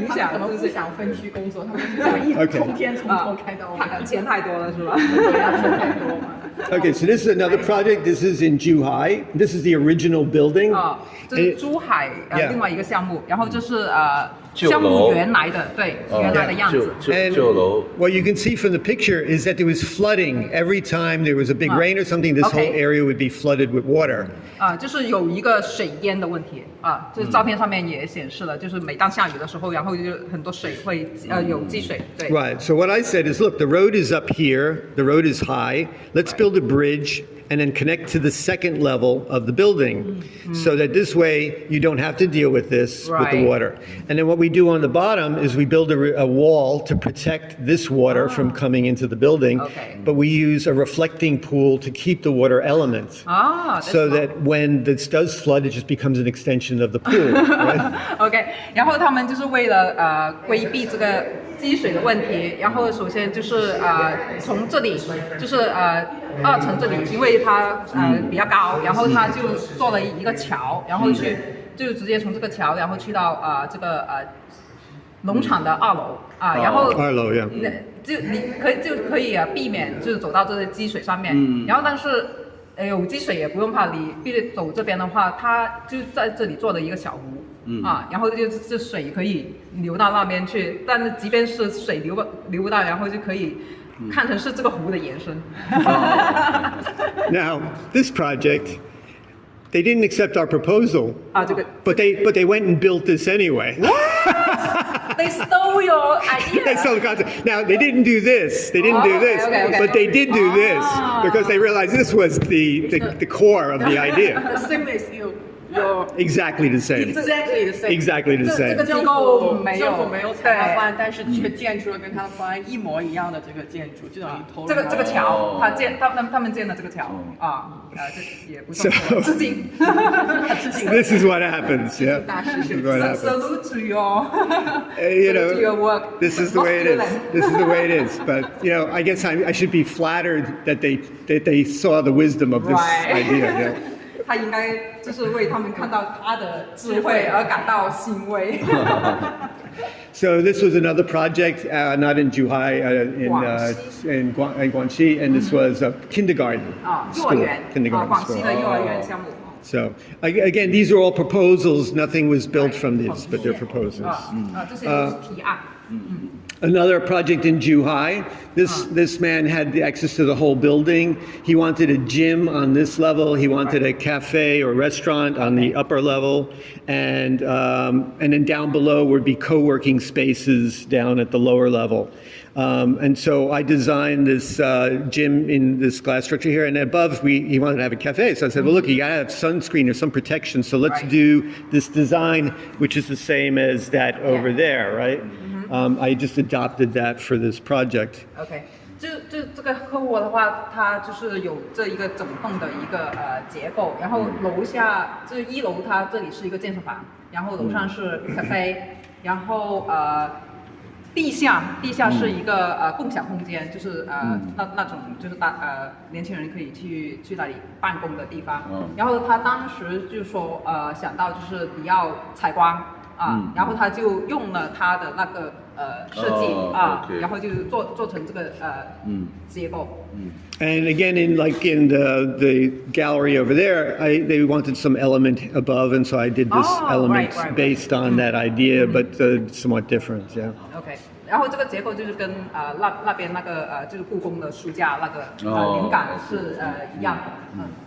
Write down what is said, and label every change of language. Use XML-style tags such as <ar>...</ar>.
<zh>可能不想分区工作，他们就一通天从头开到尾。钱太多了是吧？钱太多嘛。</zh> <en>Okay, so this is another project. This is in Zhuhai. This is the original building.</en> <zh>这是珠海另外一个项目，然后这是项目原来的原来的样子。</zh> <en>And what you can see from the picture is that there was flooding every time there was a big rain or something. This whole area would be flooded with water.</en> <zh>就是有一个水淹的问题就是照片上面也显示了，就是每当下雨的时候，然后就很多水会有积水。对。</zh> <en>Right. So what I said is, look, the road is up here. The road is high. Let's build a bridge and then connect to the second level of the building, so that this way you don't have to deal with this with the water. And then what we do on the bottom is we build a wall to protect this water from coming into the building, but we use a reflecting pool to keep the water element, so that when this does flood, it just becomes an extension of the pool. Right?</en> <zh>OK， 然后他们就是为了规避这个积水的问题，然后首先就是从这里就是2层这里，因为它比较高，然后他就做了一个桥，然后就直接从这个桥，然后去到这个农场的2楼然后 2楼呀，就可以避免就是走到这些积水上面，然后但是有积水也不用怕，你必须走这边的话，他就在这里做了一个小湖。然后这水可以流到那边去，但是即便是水流不到，然后就可以看成是这个湖的延伸。</zh> <en>Now, this project, they didn't accept our proposal, but they went and built this anyway. They stole your idea. They stole the concept. Now, they didn't do this. They didn't do this, but they did do this because they realized this was the core of the idea. The same as you. Exactly the same. Exactly the same. Exactly the</en> <zh>这</zh> <en>same.</en> <zh>个政府没有采纳方案，但是却建出了跟他的方案一模一样的这个建筑，就等于偷了。这个桥，他们建的这个桥这也不错，致敬。</zh> <en>This is what happens. Yeah. This is what happens. Salute to your, to your work. This is the way it is. This is the way it is. But I guess I should be flattered that they saw the wisdom of this idea. Yeah.</en> <zh>他应该就是为他们看到他的智慧而感到欣慰。</zh> <en>So this was another project, not in Zhuhai, in Guangxi, and this was a kindergarten school. Kindergarten school. So again, these are all proposals. Nothing was built from these, but they're proposals.</en> <zh>这些都是提案。</zh> <en>Another project in Zhuhai. This man had the access to the whole building. He wanted a gym on this level. He wanted a cafe or restaurant on the upper level, and then down below would be co-working spaces down at the lower level. And so I designed this gym in this glass structure here, and above he wanted to have a cafe. So I said, well, look, you gotta have sunscreen or some protection. So let's do this design, which is the same as that over there, right? I just adopted that for this project. OK，</en> <zh>这个客户的话，它就是有这一个整栋的一个结构，然后楼下这一楼它这里是一个健身房，然后楼上是咖啡，然后地下是一个共享空间，就是那种就是年轻人可以去那里办公的地方。然后他当时就说想到就是你要采光然后他就用了他的那个设计</zh> <en>okay.</en> <zh>然后就做成这个结构。</zh> <en>And again, in the gallery over there, they wanted some element above, and so I did this element based on that idea, but somewhat different. Yeah.</en> <zh>OK， 然后这个结构就是跟那边那个就是故宫的书架那个灵感是一样的。</zh>